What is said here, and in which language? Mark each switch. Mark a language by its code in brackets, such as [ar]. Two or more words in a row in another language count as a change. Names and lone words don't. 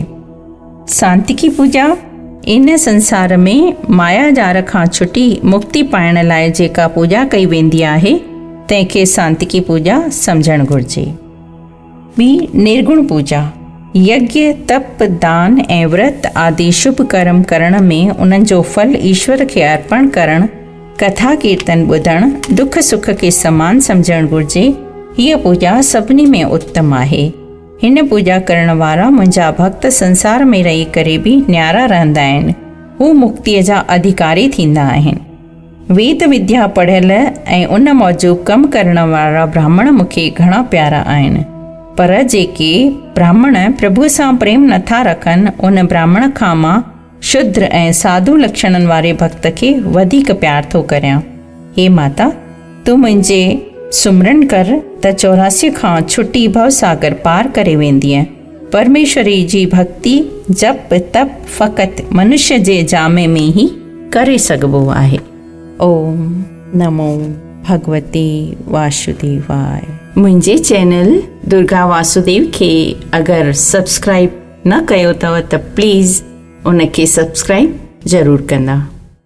[sd] सांतिकी पूॼा, इन संसार में माया जार खां छुटी मुक्ति पाइण लाइ जेका पूॼा कई वेंदी आहे, तंहिंखे सांतिकी पूॼा सम्झणु घुरिजे। ॿी निर्गुण पूॼा, यज्ञ तप दान ऐं व्रत आदि शुभ कर्म करण में उन्हनि जो फल ईश्वर खे अर्पण करणु, कथा कीर्तन ॿुधणु, दुख सुख खे समान सम्झणु घुरिजे। हीअ पूॼा सभिनी में उत्तम आहे। हिन पूॼा करण वारा मुंहिंजा भक्त संसार में रही करे बि न्यारा रहंदा आहिनि, हू मुक्तिअ जा अधिकारी थींदा आहिनि। वेद विद्या पढ़ियल ऐं उन मूजिबि कमु करण वारा ब्राह्मण मूंखे घणा प्यारा आहिनि, पर जेके ब्राह्मण प्रभु सां प्रेम नथा रखनि, उन ब्राह्मण खां मां शुद्र ऐं साधु लक्षणनि वारे भक्त खे वधीक प्यार थो करियां। हे माता, तूं मुंहिंजे सुमरन कर त 84 खां छुटी भवसागर पार करे वेंदीअ। परमेश्वरी जी भक्ति जप तप फ़क़ति मनुष्य जे जामे में ही करे सघिबो आहे। [sa] ओम नमो भगवते वासुदेवाय। [sd] मुंहिंजे चैनल दुर्गा वासुदेव खे अगरि सब्सक्राइब न कयो अथव त प्लीज़ उनखे सब्सक्राइब ज़रूरु कंदा।